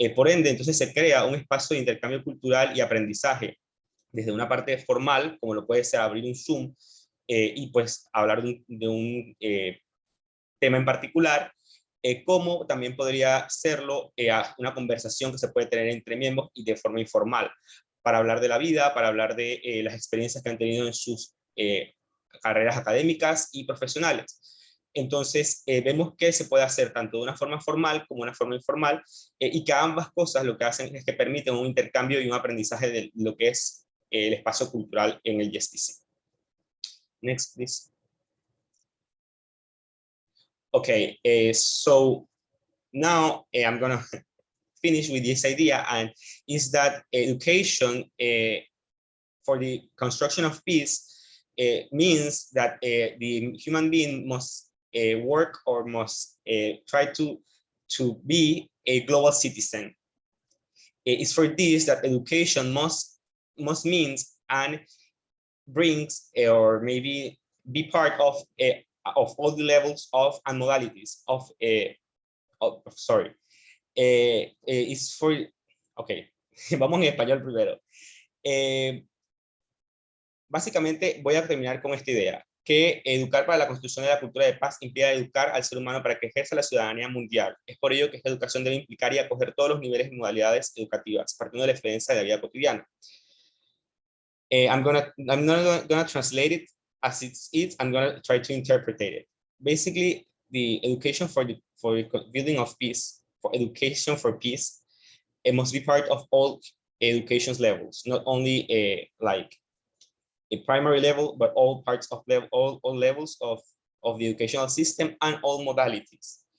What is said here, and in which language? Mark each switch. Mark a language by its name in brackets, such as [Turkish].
[Spanish] Por ende, entonces se crea un espacio de intercambio cultural y aprendizaje, desde una parte formal, como lo puede ser abrir un Zoom y pues hablar de un tema en particular, como también podría serlo una conversación que se puede tener entre miembros y de forma informal, para hablar de la vida, para hablar de las experiencias que han tenido en sus carreras académicas y profesionales. Entonces, vemos que se puede hacer tanto de una forma formal como de una forma informal, y que ambas cosas lo que hacen es que permiten un intercambio y un aprendizaje de lo que es el espacio cultural en el GSPC. [English] Next, please. Okay, so now I'm gonna finish with this idea, and is that education for the construction of peace means that the human being must work or must try to be a global citizen. It's for this that education must means and brings or maybe be part of all the levels of and modalities of sorry. It's for, okay, [Spanish] vamos en español primero. Básicamente voy a terminar con esta idea, que educar para la construcción de la cultura de paz implica educar al ser humano para que ejerza la ciudadanía mundial. Es por ello que esta educación debe implicar y acoger todos los niveles y modalidades educativas, partiendo de la experiencia de la vida cotidiana. [English] I'm not gonna translate it as it's I'm gonna try to interpret it. Basically, the education for the building of peace, for education for peace, it must be part of all education levels, not only like a primary level, but all parts of level, all levels of the educational system and all modalities.